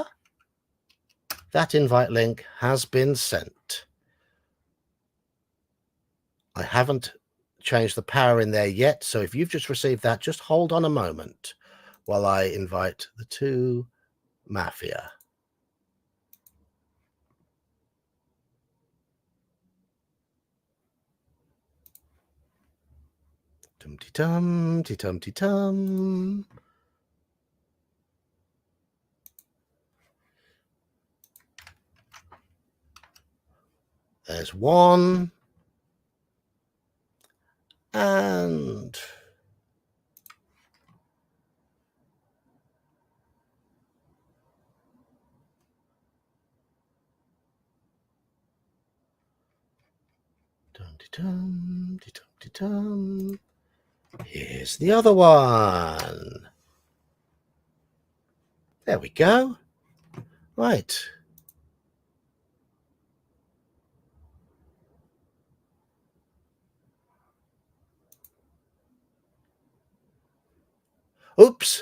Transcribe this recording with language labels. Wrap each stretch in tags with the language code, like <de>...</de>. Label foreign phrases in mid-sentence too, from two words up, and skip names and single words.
<en>That invite link has been sent. I haven't changed the power in there yet, so if you've just received that, just hold on a moment while I invite the two Mafia. Tum-ti-tum, ti-tum-ti-tum. There's one. And dum-ti-tum, ti-tum-ti-tum. Here's the other one. There we go. Right. Oops.</en>